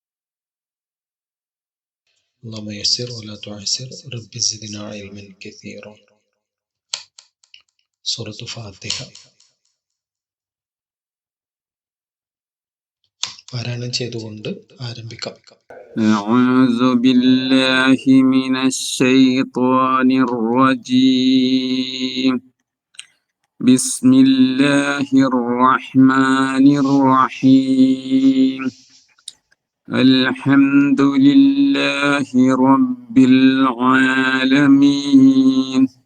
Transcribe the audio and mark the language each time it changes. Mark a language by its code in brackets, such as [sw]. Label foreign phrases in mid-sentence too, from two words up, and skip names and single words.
[ar] اللهم يسر ولا تعسر ربي زدنا علما كثيرا. [ml] സൂറത്തുൽ ഫാത്തിഹ പാരായണം ചെയ്തുകൊണ്ട് ആരംഭിക്കാം. [ar] أعوذ بالله من الشيطان الرجيم. بسم الله الرحمن الرحيم. الحمد لله رب العالمين.